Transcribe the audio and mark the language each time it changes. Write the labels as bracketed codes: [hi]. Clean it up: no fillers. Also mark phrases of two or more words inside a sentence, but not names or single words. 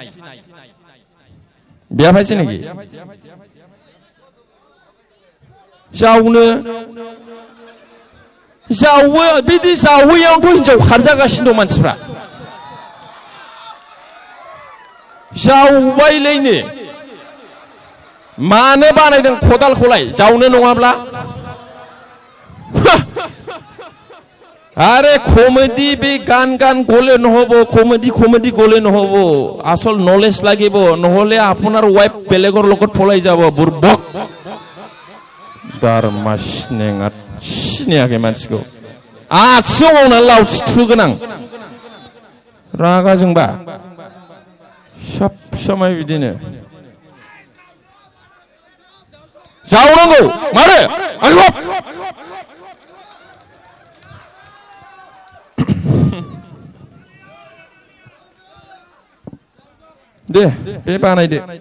[brx] बिया फायसे नेকি जावो बिदि जावैयावथ' हिनजाव खारजागासिनो दं मानसिफ्रा जावबायलायनो मानो बानायदों खदालखौलाय जावनो नङाब्ला [as] আরে কমেডি বে গান গলে নহব কমেডি গলে নহব আসল নলেজ লাগিব নহলে আপোনাৰ ওয়াইফ বেলেগৰ লগত পলাই যাব বুরবক [brx] दारमासनेङा सिनायाखै मानसिखौ आथिङाव गावना लावथि थुगोन आं रागा जोंबा सब समय बिदिनो जावनांगौ मारो आंखौ दे बे बानायदो